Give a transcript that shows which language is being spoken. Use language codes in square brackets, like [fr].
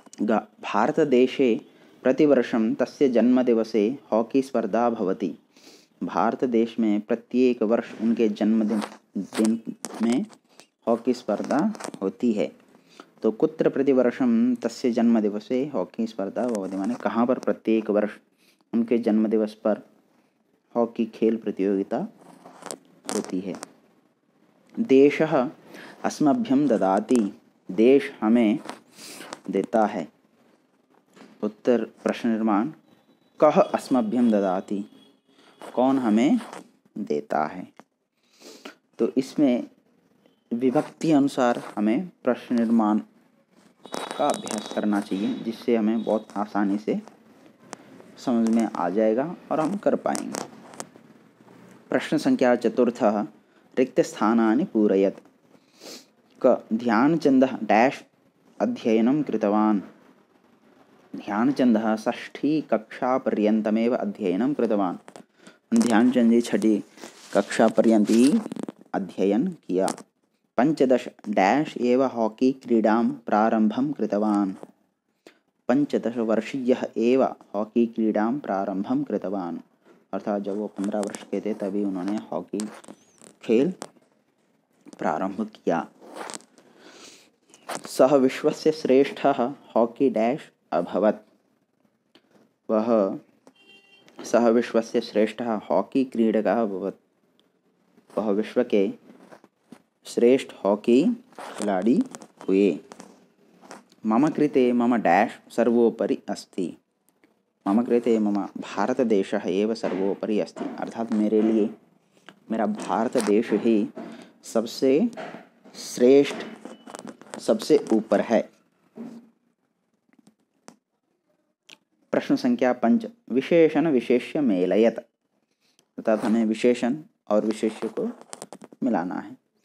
[sa] भारतदेशे प्रतिवर्षं तस्य जन्मदिवसे हॉकी स्पर्धा भवति। [hi] भारत देश में प्रत्येक वर्ष उनके जन्मदिन में हॉकी स्पर्धा होती है। तो [sa] कुत्र प्रतिवर्षं तस्य जन्मदिवसे हॉकी स्पर्धा भवति, [hi] माने कहाँ पर प्रत्येक वर्ष उनके जन्मदिवस पर हॉकी खेल प्रतियोगिता होती है। [sa] देशः अस्मभ्यं ददाति, [hi] देश हमें देता है। उत्तर प्रश्न निर्माण, [sa] कः अस्मभ्यं ददाति, [hi] कौन हमें देता है? तो इसमें विभक्ति अनुसार हमें प्रश्न निर्माण का अभ्यास करना चाहिए, जिससे हमें बहुत आसानी से समझ में आ जाएगा और हम कर पाएंगे। [sa] प्रश्न संख्या 4 रिक्तस्थानानि पूरयत्। क ध्यानचन्दः डैश अध्ययनं कृतवान्। ध्यानचन्दः 6ठी कक्षापर्यन्तमेव अध्ययनं कृतवान्। [hi] ध्यानचंद जी 6ठी कक्षा पर्यंत ही अध्ययन किया। [sa] 15 डैश एव हॉकी क्रीडां प्रारंभं कृतवान्। 15 वर्षीयः एव हॉकी क्रीडां प्रारंभं कृतवान्। [hi] अर्थात जब वो 15 वर्ष के थे तभी उन्होंने हॉकी खेल प्रारंभ किया। [sa] सः विश्वस्य श्रेष्ठः हॉकी डैश अभवत्। सः विश्वस्य श्रेष्ठः हॉकी क्रीडकः अभवत्। [hi] वह विश्व के श्रेष्ठ हॉकी खिलाड़ी हुए। [sa] मम कृते मम डैश सर्वोपरि अस्ति। मम कृते मम भारतदेशः एव सर्वोपरि अस्ति। [hi] अर्थात मेरे लिए मेरा भारत देश ही सबसे श्रेष्ठ, सबसे ऊपर है। [sa] प्रश्न संख्या 5 विशेषण विशेष्य मेलयत। [hi] अर्थात हमें विशेषण और विशेष्य को मिलाना है।